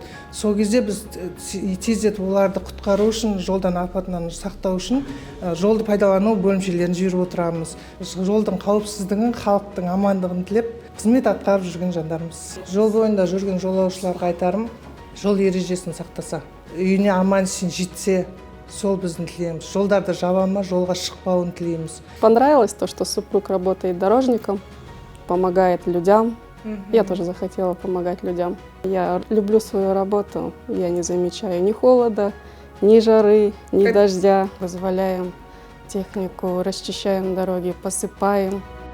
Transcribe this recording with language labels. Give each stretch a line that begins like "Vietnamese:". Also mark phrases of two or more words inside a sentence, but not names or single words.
Kazakh: Сол кезде біз тездетіп оларды құтқару үшін, жолдан апатынан сақтау үшін жолды пайдалану бөлімшелерін жіберіп отырамыз. Жолдың қауіпсіздігін, халықтың амандығын тілеп, қызмет атқарып жүрген жандармыз. Жол бойында жүрген жолаушыларға айтарым, жол ережесін сақтаса, үйіне аман-есен жетсе, сол біздің тілейміз. Жолдарды жабама, жолға шықпауын тілейміз.
Russian: Понравилось то, что супруг работает дорожником, помогает людям. Я тоже захотела помогать людям. Я люблю свою работу, я не замечаю ни холода, ни жары, ни дождя. Вызволяем технику, расчищаем дороги, посыпаем.